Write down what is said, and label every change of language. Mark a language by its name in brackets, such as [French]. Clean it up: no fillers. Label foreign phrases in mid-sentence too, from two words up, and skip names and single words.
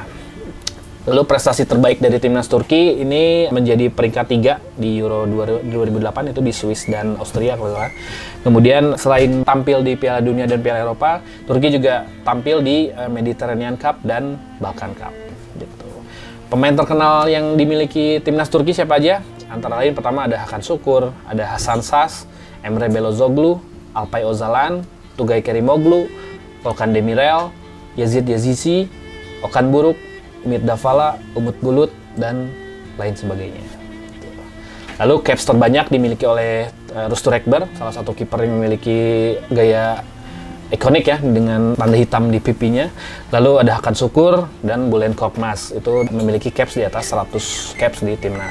[Indonesian] Lalu prestasi terbaik dari timnas Turki ini menjadi peringkat 3 di Euro 2008 itu di Swiss dan Austria kalau salah. Kemudian selain tampil di Piala Dunia dan Piala Eropa, Turki juga tampil di Mediterranean Cup dan Balkan Cup gitu. Pemain terkenal yang dimiliki timnas Turki siapa aja? Antara lain pertama ada Hakan Şükür, ada Hasan Şaş, Emre Belözoğlu, Alpay Özalan, Tugay Kerimoglu, Volkan Demirel, Yazid Yazici, Okan Buruk, Ümit Davala, Umut Bulut, dan lain sebagainya. Lalu caps terbanyak dimiliki oleh Rustur Ekber, salah satu kiper yang memiliki gaya ikonik ya dengan tanda hitam di pipinya. Lalu ada Hakan Şükür dan Bülent Korkmaz itu memiliki caps di atas 100 caps di timnas.